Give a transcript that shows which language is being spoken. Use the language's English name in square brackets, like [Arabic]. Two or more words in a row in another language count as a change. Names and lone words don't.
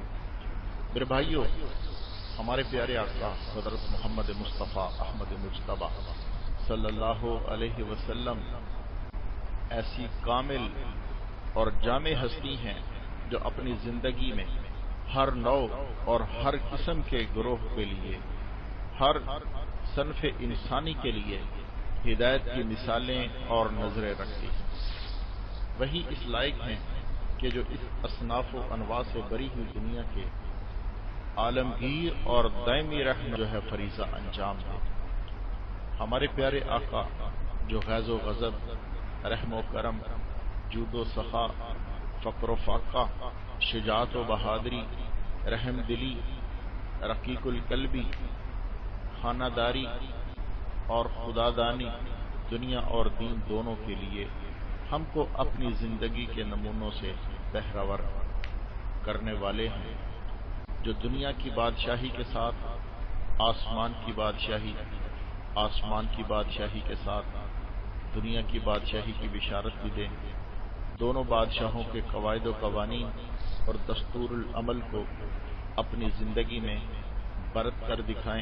[Urdu] میرے بھائیوں، ہمارے پیارے آقا حضرت محمد مصطفیٰ احمد مجتبیٰ [Arabic] صلی اللہ علیہ وسلم [Urdu] ایسی کامل اور جامع ہستی ہیں جو اپنی زندگی میں ہر نوع اور ہر قسم کے گروہ کے لیے، ہر صنف انسانی کے لیے ہدایت کی مثالیں اور نظریں رکھتی ہیں۔ وہی اس لائق ہیں کہ جو اس اصناف و انواع سے بری ہوئی دنیا کے عالمگیر اور دائمی رحم جو ہے فریضہ انجام دے۔ ہمارے پیارے آقا جو غیظ و غضب، رحم و کرم، جود و سخا، فقر و فاقہ، شجاعت و بہادری، رحم دلی، رقیق القلبی، خانہ داری اور خدا دانی، دنیا اور دین دونوں کے لیے ہم کو اپنی زندگی کے نمونوں سے بہرور کرنے والے ہیں، جو دنیا کی بادشاہی کے ساتھ آسمان کی بادشاہی، آسمان کی بادشاہی کے ساتھ دنیا کی بادشاہی کی بشارت بھی دیں، دونوں بادشاہوں کے قواعد و قوانین اور دستور العمل کو اپنی زندگی میں برت کر دکھائیں۔